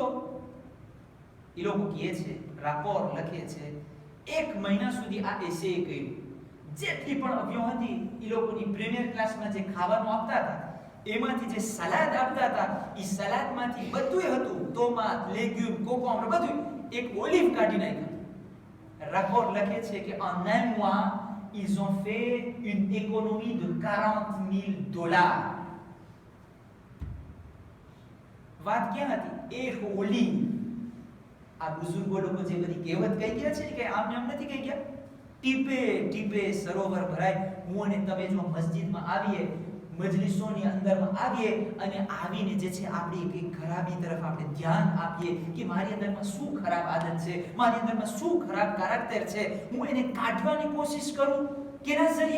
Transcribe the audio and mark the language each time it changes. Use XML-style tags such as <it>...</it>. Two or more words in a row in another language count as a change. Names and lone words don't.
<gu>એ લોકો કહે છે, રાપોર લખે છે, 1 મહિના સુધી આ એસે કર્યું. જેટલી પણ અભ્યો હતી એ લોકોની પ્રીમિયર ક્લાસમાં જે ખાવાનું આપતા હતા એમાંથી જે સલાડ આપતા હતા એ સલાડમાંથી બધુંય હતું, ટોમાટ, લેગ્યુમ, કોકોમ્બર, બધું. એક ઓલિવ કાઢી નાખ્યું. રાપોર લખે છે કે</gu> <fr>en un mois ils ont fait une économie de $40,000.</fr> <gu>વાત ક્યાં હતી? એક ઓલિવ. આ બુઝુર્ગો લોકો જે બધી કહેવત કહી ગયા છે કે આમને આમ નથી કહી ગયા. ટીપે ટીપે સરોવર ભરાય. હું અને તમે જો મસ્જિદમાં આવીએ, મજલિસોની અંદરમાં આવીએ અને આવીને જે છે આપણી કઈ ખરાબી તરફ આપણે ધ્યાન આપીએ કે મારી અંદરમાં શું ખરાબ આદત છે, મારી અંદરમાં શું ખરાબ કેરેક્ટર છે, હું એને કાઢવાની કોશિશ કરું કેના જરીએ?</gu>